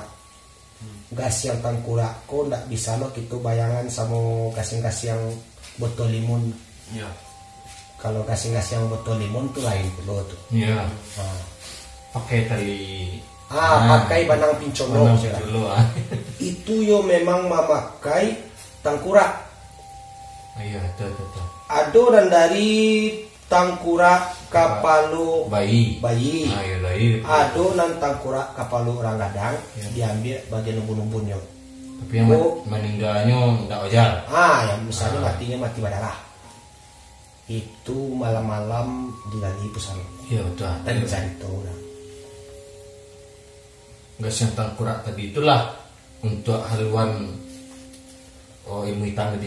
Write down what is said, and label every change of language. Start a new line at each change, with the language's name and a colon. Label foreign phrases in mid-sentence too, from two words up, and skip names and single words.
Minangkabau: Gas yang tangkurak ko ndak bisa lo gitu bayangan sama gas yang botol limun.
Indonesian: Ya. Kalau gas yang botol limun tuh lain dulu tuh. Iya. Pakai tali.
Minangkabau: Pakai banang pincono. Itu yo memang memakai tangkurak.
Indonesian: Iya, betul.
Minangkabau: Ado dan dari tangkurak kapalu bayi. Ado nan tangkurak kapalu orang gadang diambil bagian umbun-umbunnya.
Indonesian: Tapi yang meninggalnya enggak wajar. Yang misalnya matinya mati berdarah. Itu malam-malam digali pusara. Iya, betul. Dan cari tahu orang. Gas yang tangkurak tadi itulah untuk haluan ilmu hitam tadi.